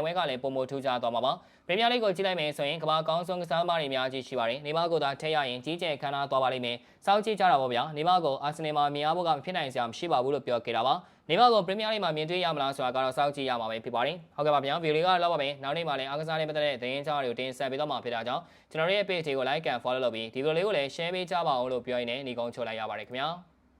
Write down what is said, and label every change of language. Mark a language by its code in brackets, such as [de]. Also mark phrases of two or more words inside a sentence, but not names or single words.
[my] ပွဲကလည်းပုံမထူးခြားသွားမှာပါပရီးမီးယားလိဂ်ကိုကြည့်လိုက်မယ်ဆိုရင်ကမ္ဘာအကောင်းဆုံးကစားသမားတွေအများကြီးရှိပါတယ်နေမကိုသာထည့်ရရင်ကြီးကျယ်ခမ်းနားသွားပါလိမ့်မယ်စောင့်ကြည့်ကြတာပေါ့ဗျာနေမကိုအာဆင်နယ်မှာမြင်ရဖို့ကမဖြစ်နိုင်စရာမရှိပါဘူးလို့ပြောခဲ့တာပါနေမကိုပရီးမီးယားလိဂ်မှာမြင်တွေ့ရမလားဆိုတာကတော့စောင့်ကြည့်ရမှာပဲဖြစ်ပါတယ်ဟုတ်ကဲ့ပါဗျာဗီဒီယိုလေးကတော့ပါပဲနောက်နေ့မှလည်းအားကစားနဲ့ပတ်သက်တဲ့သတင်းကြားတွေကိုတင်ဆက်ပေးတော့မှာဖြစ်တာကြောင့်ကျွန်တော်ရဲ့ page ကို [en] like and follow [my] လုပ်ပြီးဒီဗီဒီယိုလေးကိုလည်း share ပေးကြပါအောင်လို့ပြောရင်းနဲ့ညီကုန်းချုပ်လိုက်ရပါတယ်ခင်ဗျာ